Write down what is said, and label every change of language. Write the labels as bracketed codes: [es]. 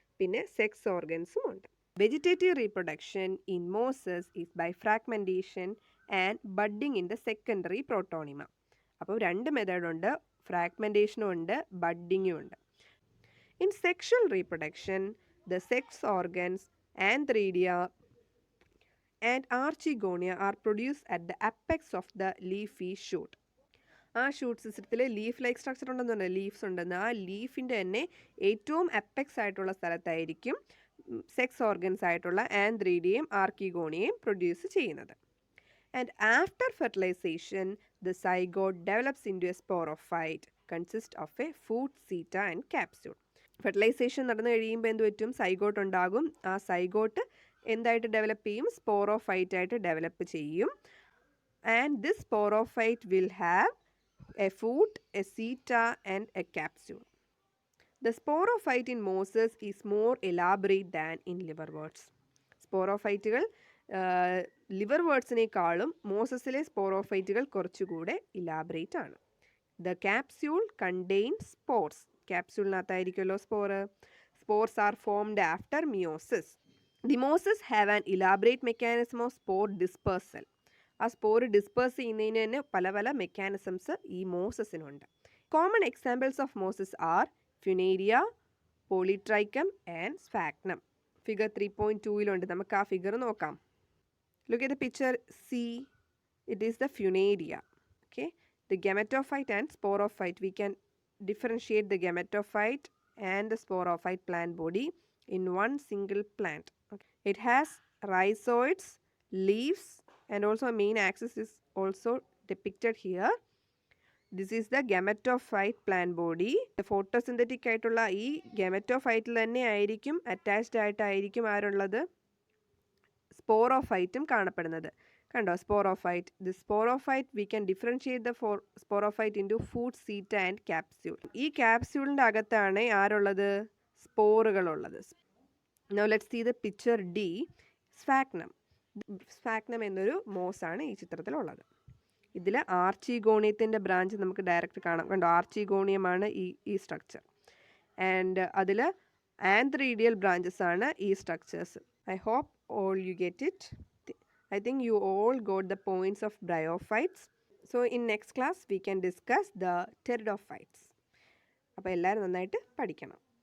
[ml] പിന്നെ സെക്സ് ഓർഗൻസും ഉണ്ട്. [en] Vegetative reproduction in mosses is by fragmentation and budding in the secondary protonema. [ml] അപ്പോൾ രണ്ട് മെത്തേഡുണ്ട്: ഫ്രാഗ്മെൻറ്റേഷനും ഉണ്ട്, ബഡ്ഡിങ്ങും ഉണ്ട്. [en] In sexual reproduction the sex organs antheridia and archegonia are produced at the apex of the leafy shoot. [ml] ആ shoot സിസ്റ്റത്തിൽ leaf like structure ഉണ്ടെന്നുണ്ട്, leafs ഉണ്ടെന്ന്. ആ ലീഫിൻ്റെ തന്നെ ഏറ്റവും അപ്പെക്സ് ആയിട്ടുള്ള സ്ഥലത്തായിരിക്കും സെക്സ് ഓർഗൻസ് ആയിട്ടുള്ള ആന്ത്രീഡിയയും ആർക്കിഗോണിയയും പ്രൊഡ്യൂസ് ചെയ്യുന്നത്. [en] And after fertilization, the zygote develops into a sporophyte, consists of a food seta and capsule. [ml] Fertilisation നടന്നു കഴിയുമ്പോൾ എന്ത് പറ്റും? സൈഗോട്ട് ഉണ്ടാകും. ആ സൈഗോട്ട് എന്തായിട്ട് ഡെവലപ്പ് ചെയ്യും? സ്പോറോഫൈറ്റ് ആയിട്ട് ഡെവലപ്പ് ചെയ്യും. [en] And this sporophyte will have a food, a seta and a capsule. The sporophyte in mosses is more elaborate than in liverworts. [ml] സ്പോറോഫൈറ്റുകൾ ലിവർവേർട്സിനേക്കാളും മോസസിലെ സ്പോറോഫൈറ്റുകൾ കുറച്ചുകൂടെ ഇലാബറേറ്റ് ആണ്. [en] The capsule contains spores. [ml] ക്യാപ്സ്യൂളിനകത്തായിരിക്കുമല്ലോ spore. [en] Spores are formed after meiosis. The mosses have an elaborate mechanism of spore dispersal. [ml] ആ spore disperse ചെയ്യുന്നതിന് തന്നെ പല പല mechanisms ഈ മോസസിനുണ്ട്. [en] Common examples of mosses are Funaria, Polytrichum and Sphagnum. [ml] Figure 3.2 നമുക്ക് ആ figure നോക്കാം. [en] Look at the picture C. It is the Funaria. Okay, the gametophyte and sporophyte. We can differentiate the gametophyte and the sporophyte plant body in one single plant. Okay. It has rhizoids, leaves, and also a main axis is also depicted here. This is the gametophyte plant body. The photosynthetic [ml] ആയിട്ടുള്ള ഈ gametophyte തന്നെ ആയിരിക്കും attached ആയിട്ടായിരിക്കും ആരുള്ളത്? സ്പോറോഫൈറ്റും കാണപ്പെടുന്നത്. കണ്ടോ sporophyte? [en] The sporophyte we can differentiate the sporophyte into food, seta and capsule. [ml] ഈ ക്യാപ്സ്യൂളിൻ്റെ അകത്താണ് ആരുള്ളത്? സ്പോറുകളുള്ളത്. [en] Now let's see the picture D. Sphagnum. [ml] Sphagnum എന്നൊരു മോസാണ് ഈ ചിത്രത്തിലുള്ളത്. ഇതിൽ ആർച്ചിഗോണിയത്തിൻ്റെ ബ്രാഞ്ച് നമുക്ക് ഡയറക്റ്റ് കാണാം. കണ്ടോ ആർച്ചിഗോണിയമാണ് ഈ സ്ട്രക്ചർ. ആൻഡ് അതിൽ ആന്ത്രീഡിയൽ ബ്രാഞ്ചസ് ആണ് ഈ structures. [en] I hope all you get it. I think you all got the points of bryophytes. So in next class we can discuss the pteridophytes. [ml] അപ്പോൾ എല്ലാവരും നന്നായിട്ട് പഠിക്കണം.